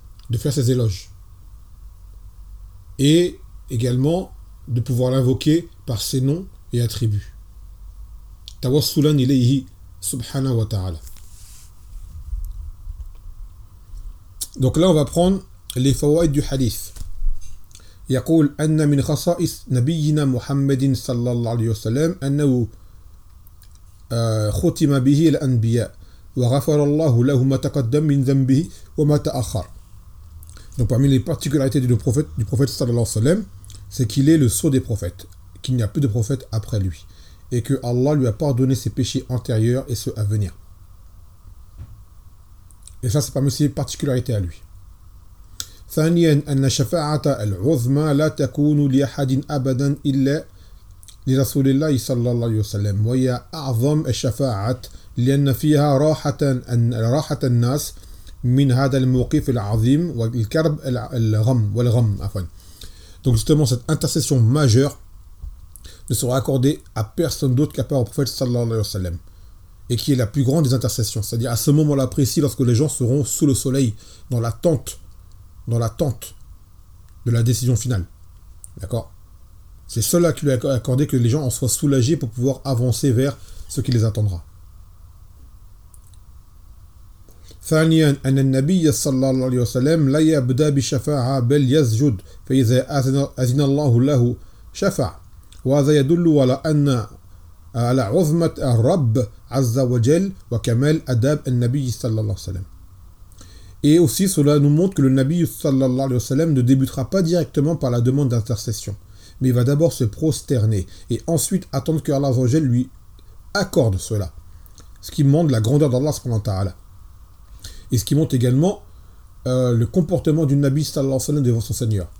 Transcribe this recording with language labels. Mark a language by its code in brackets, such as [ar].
[fr] De faire ses éloges. Et également de pouvoir l'invoquer par ses noms et attributs. [ar] Tawassulan ilayhi subhanahu wa ta'ala. [fr] Donc là, on va prendre les fawaïd du hadith. [ar] يقول أن من خصائص نبينا محمد صلى الله عليه وسلم أنه ختم به الأنبياء وغفر الله له ما تقدم من ذنبه وما تأخر. [fr] Donc parmi les particularités du prophète صلى الله عليه وسلم, c'est qu'il est le sceau des prophètes, qu'il n'y a plus de prophète après lui, et que Allah lui a pardonné ses péchés antérieurs et ceux à venir. Et ça, c'est parmi ses particularités à lui. [ar] ثانيا أن شفاعة العظمى لا تكون لأحد أبدا إلا لرسول الله صلى الله عليه وسلم وهي أعظم الشفاعة لأن فيها راحة الناس من هذا الموقف العظيم والكرب والغم أفن. [fr] Donc justement cette intercession majeure ne sera accordée à personne d'autre qu'à part au prophète صلى الله عليه وسلم et qui est la plus grande des intercessions, c'est-à-dire à ce moment-là précis lorsque les gens seront sous le soleil dans l'attente de la décision finale. D'accord ? C'est cela qui lui a accordé que les gens en soient soulagés pour pouvoir avancer vers ce qui les attendra. [ar] ثانيا أن النبي صلى الله عليه وسلم لا يبدأ بالشفاعة بل يسجد فإذا أذن الله له شفع، وهذا يدل على أن على عظمة الرب عز وجل وكمال أداب النبي صلى الله عليه وسلم. [fr] Et aussi cela nous montre que le Nabi sallallahu alayhi wa sallam ne débutera pas directement par la demande d'intercession, mais il va d'abord se prosterner et ensuite attendre que Allah Azzawajal lui accorde cela, ce qui montre la grandeur d'Allah subhanahu wa ta'ala. Et ce qui montre également le comportement du Nabi sallallahu alayhi wa sallam devant son Seigneur.